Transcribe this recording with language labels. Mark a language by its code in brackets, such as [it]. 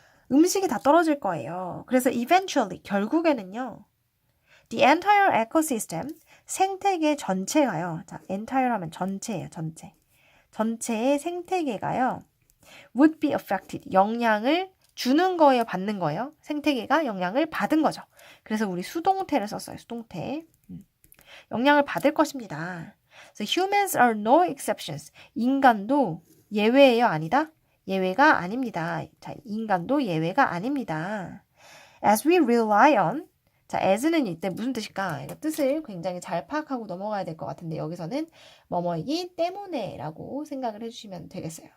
[ko] 음식이 다 떨어질 거예요. 그래서 [en] eventually, [ko] 결국에는요, [en] the entire ecosystem, [ko] 생태계 전체가요. 자, entire 하면 전체예요, 전체. 전체의 생태계가요, [en] would be affected, [ko] 영향을 주는 거예요, 받는 거예요? 생태계가 영향을 받은 거죠. 그래서 우리 수동태를 썼어요, 수동태. 영향을 받을 것입니다. [en] So humans are no exceptions. [ko] 인간도 예외예요, 아니다? 예외가 아닙니다. 자, 인간도 예외가 아닙니다. [en] As we rely on, [ko] 자, as는 이때 무슨 뜻일까? 이거 뜻을 굉장히 잘 파악하고 넘어가야 될 것 같은데 여기서는 뭐뭐이기 때문에 라고 생각을 해주시면 되겠어요.